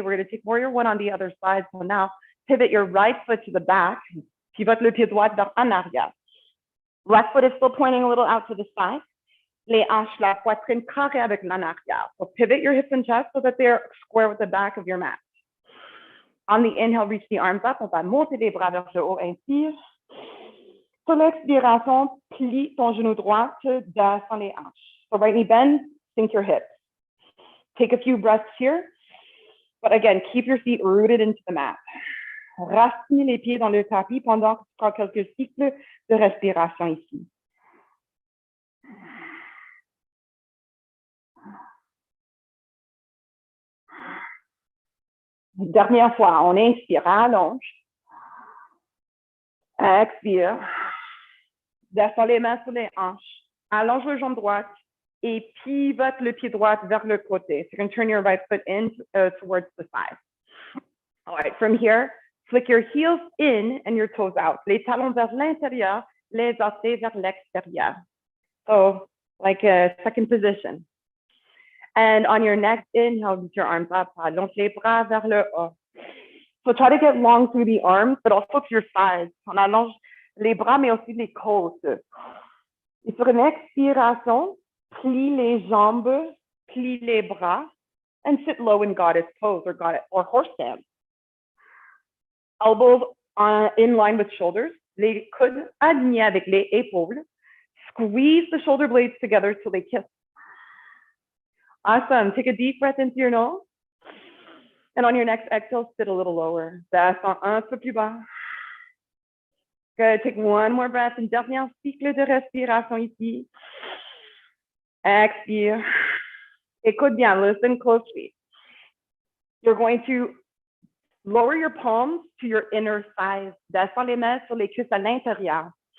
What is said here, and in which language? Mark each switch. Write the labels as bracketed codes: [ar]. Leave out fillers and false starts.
[en] We're going to take Warrior 1 on the other side. So now, pivot your right foot to the back. [fr] Pivote le pied droit vers en arrière. [en] Left foot is still pointing a little out to the side. [fr] Les hanches, la poitrine carrée avec l'en arrière. [en] So pivot your hips and chest so that they're square with the back of your mat. On the inhale, reach the arms up. [fr] On va monter les bras vers le haut. Inspire. Sur l'expiration, plie ton genou droit, descends les hanches. [en] So right knee bend, sink your hips. Take a few breaths here. But again, keep your feet rooted into the mat. [fr] Racine les pieds dans le tapis pendant que tu prends quelques cycles de respiration ici. Dernière fois, on inspire, allonge. Expire. Descends les mains sur les hanches. Allonge le jambe droite et pivote le pied droit vers le côté. [en] So you can turn your right foot in towards the side. All right, from here, flick your heels in and your toes out. [fr] Les talons vers l'intérieur, les orteils vers l'extérieur. [en] So, like a second position. And on your next inhale, reach your arms up. [fr] Allonge les bras vers le haut. [en] So try to get long through the arms, but also to your sides. [fr] On allonge les bras, mais aussi les côtes. Et sur une expiration, plie les jambes, plie les bras, [en] and sit low in goddess pose or horse stance. Elbows in line with shoulders, [fr] les coudes alignés avec les épaules. [en] Squeeze the shoulder blades together till they kiss. Awesome. Take a deep breath into your nose. And on your next exhale, sit a little lower. [fr] Descends un peu plus bas. [en] Good. Take one more breath. [fr] Une dernière cycle de respiration ici. Expire. Écoute bien. [en] Listen closely. You're going to lower your palms to your inner thighs. [fr] Descends les mains sur les cuisses à l'intérieur.